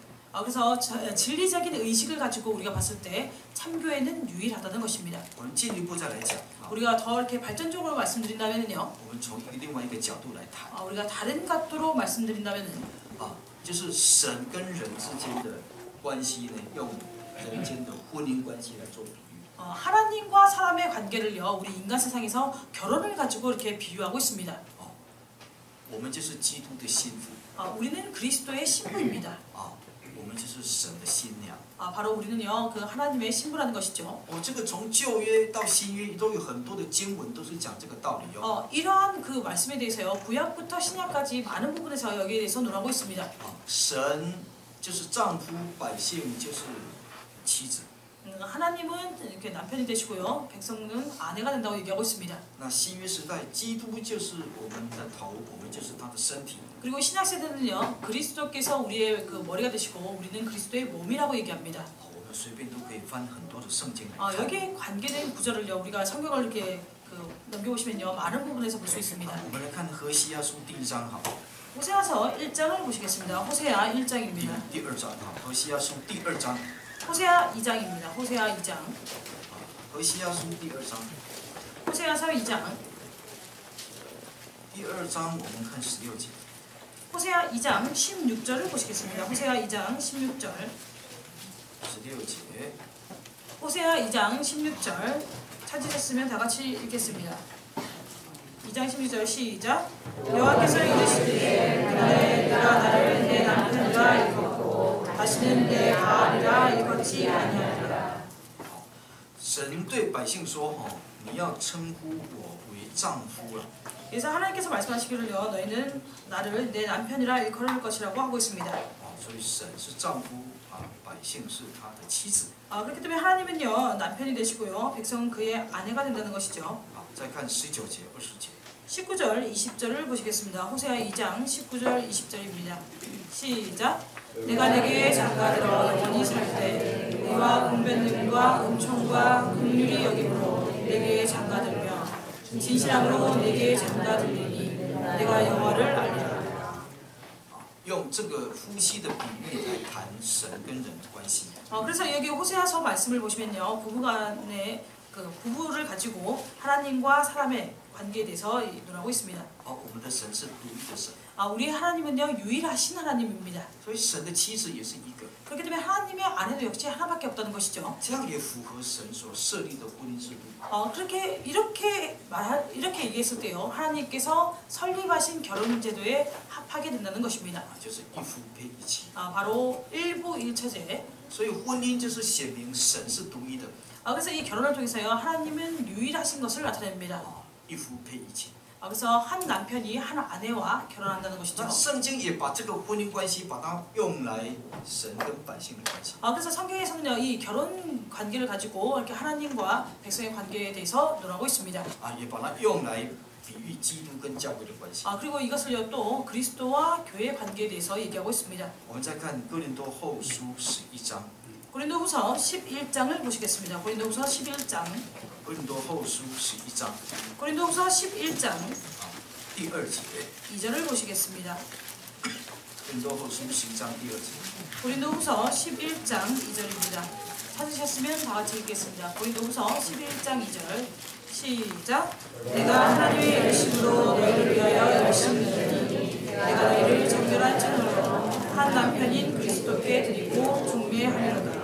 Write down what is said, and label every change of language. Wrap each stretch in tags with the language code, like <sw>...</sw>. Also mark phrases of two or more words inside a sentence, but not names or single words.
<ko>그래서 진리적인 의식을 가지고 우리가 봤을 때 참교회는 유일하다는 것입니다.</ko> <zh>我们进一步再来讲，</zh> <ko>우리가 더 이렇게 발전적으로 말씀드린다면요,</ko> <zh>我们从另外一个角度来谈，</zh> <ko>우리가 다른 각도로 말씀드린다면은,</ko> <zh>就是神跟人之间的关系呢，用人间的婚姻关系来做比喻。</zh> <ko>하나님과 사람의 관계를요, 우리 인간 세상에서 결혼을 가지고 이렇게 비유하고 있습니다.</ko> <zh>我们就是基督的心腹。</zh> <ko>우리는 그리스도의 신부입니다.</ko> <zh>我们就是神的新娘。</zh> <ko>바로 우리는요, 그 하나님의 신부라는 것이죠.</ko> <zh>这个从旧约到新约都有很多的经文都是讲这个道理哟。</zh> <ko>이러한 그 말씀에 대해서요, 구약부터 신약까지 많은 부분에서 여기에 대해서 논하고 있습니다.</ko> <zh>神就是丈夫，百姓就是妻子。</zh> <ko>하나님은 이렇게 남편이 되시고요, 백성은 아내가 된다고 얘기하고 있습니다.</ko> <zh>那新约时代，基督就是我们的头，我们就是他的身体。</zh> <ko>그리고 신약 세대는요, 그리스도께서 우리의 그 머리가 되시고 우리는 그리스도의 몸이라고 얘기합니다.</ko> <zh>我们随便都可以翻很多的圣经来看。</zh> <ko>여기에 관계된 구절을요, 우리가 성경을 이렇게 넘겨보시면요, 많은 부분에서 볼 수 있습니다.</ko> <zh>我们来看何西阿书第1章好，</zh> <ko>호세아서 1장을 보시겠습니다. 호세아 1장입니다.</ko> <zh>第2章好，何西阿书第2章，</zh> <ko>호세아 2장입니다. 호세아 2장.</ko> <zh>何西阿书第2章，</zh> <ko>호세아서 2장.</ko> <zh>第2章我们看16节，</zh> <ko>호세아 2장 16절을 보시겠습니다. 호세아 2장 16절.</ko> <zh>16节，</zh> <ko>호세아 2장 16절. 찾으셨으면 다 같이 읽겠습니다. 2장 16절 시작. 여호와께서 이르시되 그날에 내가 나를 내 남편이라 일컫고 다시는 내 가알이라 일컫지 아니하리라.</ko> <zh>神对百姓说：“哦，你要称呼我为丈夫了。”</zh> <ko>그래서 하나님께서 말씀하시기를요, 너희는 나를 내 남편이라 일컬을 것이라고 하고 있습니다.</ko> <zh>所以神是丈夫啊，百姓是他的妻子。</zh> <ko>그렇기 때문에 하나님은요, 남편이 되시고요, 백성은 그의 아내가 된다는 것이죠.</ko> <zh>好，再看19节、20节。</zh> <ko>19절, 20절을 보시겠습니다. 호세아 2장 19절, 20절입니다. 시작. 내가 내게 장가들어 영원히 살 때 의와 분변능과 은총과 긍휼히 여김으로 내게 장가들며 진실함으로 내게 장가들리니 내가 여호와를 알리라.</ko> <zh>用这个夫妻的比喻来谈神跟人的关系。</zh> <ko>그래서 여기 호세아서 말씀을 보시면요, 부부간의 그 부부를 가지고 하나님과 사람의 관계에 대해서 논하고 있습니다.</ko> <zh>我们的神是独一的神，</zh> <ko>우리 하나님은요, 유일하신 하나님입니다.</ko> <zh>所以神的妻子也是一个，</zh> <ko>그렇기 때문에 하나님의 아내도 역시 하나밖에 없다는 것이죠.</ko> <zh>这样也符合神所设立的婚姻制度。</zh> <ko>이렇게 얘기했을 때요, 하나님께서 설립하신 결혼 제도에 합하게 된다는 것입니다.</ko> <zh>就是一夫配一妻。</zh> <ko>바로 일부일처제.</ko> <zh>所以婚姻就是显明神是独一的，</zh> <ko>그래서 이 결혼을 통해서요, 하나님은 유일하신 것을 나타냅니다.</ko> <zh>一夫配一妻。</zh> <ko>그래서 한 남편이 한 아내와 결혼한다는 것이죠.</ko> <zh>那圣经也把这个婚姻关系把它用来神跟百姓的关系。</zh> <ko>그래서 성경에서는요, 이 결혼 관계를 가지고 이렇게 하나님과 백성의 관계에 대해서 논하고 있습니다.</ko> <zh>也把它用来比喻基督跟教会的关系。</zh> <ko>그리고 이것을요, 또 그리스도와 교회의 관계에 대해서 얘기하고 있습니다.</ko> <zh>我们再看哥林多后书11章，</zh> <ko>고린도후서 11장을 보시겠습니다. 고린도후서 11장.</ko> <zh>哥林多后书11章</zh> <ko>고린도후서 11장</ko> <zh>第2节，</zh> <ko>2절을 보시겠습니다.</ko> <zh>哥林多后书11章第2节。</zh> <ko>고린도후서 11장 2절입니다. 찾으셨으면 다 같이 읽겠습니다. 고린도후서 11장 2절. 시작. 내가 하나님의 열심으로 너희를 위하여 열심히 드리니 내가 너희를 정결한 천으로 한 남편인 그리스도께 드리고 중매하리로다.</ko>